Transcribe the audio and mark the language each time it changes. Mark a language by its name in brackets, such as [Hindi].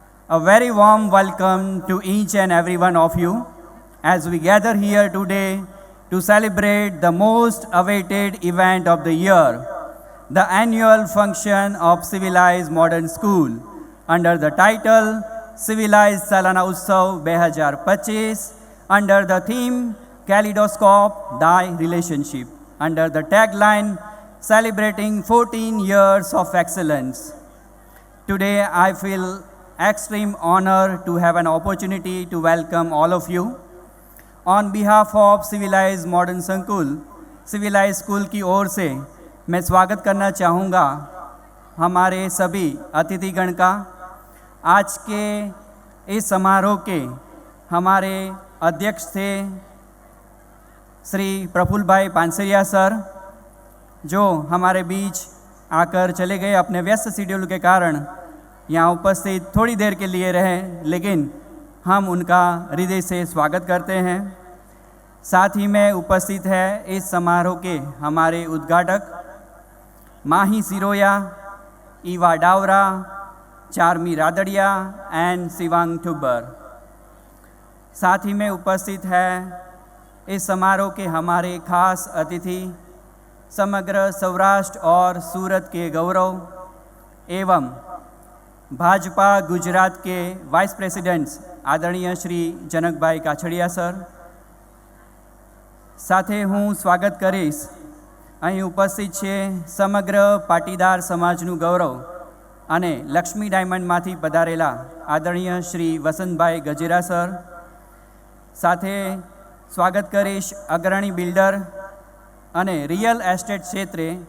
[English] A very warm welcome to each and every one of you as we gather here today to celebrate the most awaited event of the year, the annual function of Civilized Modern School under the title Civilized Salana Utsav 2025 under the theme Kaleidoscope Thy Relationship under the tagline celebrating 14 years of excellence. Today I feel extreme honor to have an opportunity to welcome all of you. On behalf of Civilized Modern School, [Hindi] Civilized School की ओर से मैं स्वागत करना चाहूँगा हमारे सभी अतिथिगण का. आज के इस समारोह के हमारे अध्यक्ष थे श्री प्रफुल्ल भाई पानसरिया सर, जो हमारे बीच आकर चले गए अपने व्यस्त शेड्यूल के कारण. यहाँ उपस्थित थोड़ी देर के लिए रहे, लेकिन हम उनका हृदय से स्वागत करते हैं. साथ ही में उपस्थित है इस समारोह के हमारे उद्घाटक माही सिरोया, ईवा डावरा, चारमी रादड़िया एंड शिवांग ठुब्बर. साथ ही में उपस्थित है इस समारोह के हमारे खास अतिथि, समग्र सौराष्ट्र और सूरत के गौरव एवं भाजपा गुजरात के वाइस प्रेसिडेंट्स आदरणीय श्री जनकभाई काछड़िया सर, [Gujarati] સાથે હું સ્વાગત કરીશ અહીં ઉપસ્થિત છે સમગ્ર પાટીદાર સમાજનું ગૌરવ અને લક્ષ્મી ડાયમંડમાંથી પધારેલા આદરણીય શ્રી વસંતભાઈ ગજેરા સર, સાથે સ્વાગત કરીશ અગ્રણી બિલ્ડર અને રિયલ એસ્ટેટ ક્ષેત્રે